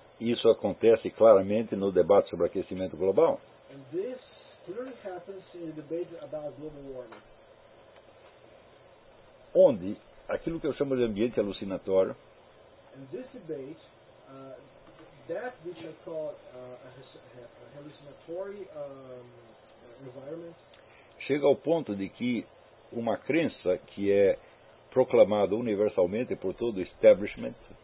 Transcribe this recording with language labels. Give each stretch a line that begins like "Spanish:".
Portuguese: Isso acontece claramente no debate sobre aquecimento global.
English: And this clearly happens in the debate about global warming.
Portuguese: Onde aquilo que eu chamo de ambiente alucinatório.
English: And this debate, that which I call a hallucinatory environment,
Portuguese: chega ao ponto de que uma crença que é proclamada universalmente por todo o establishment,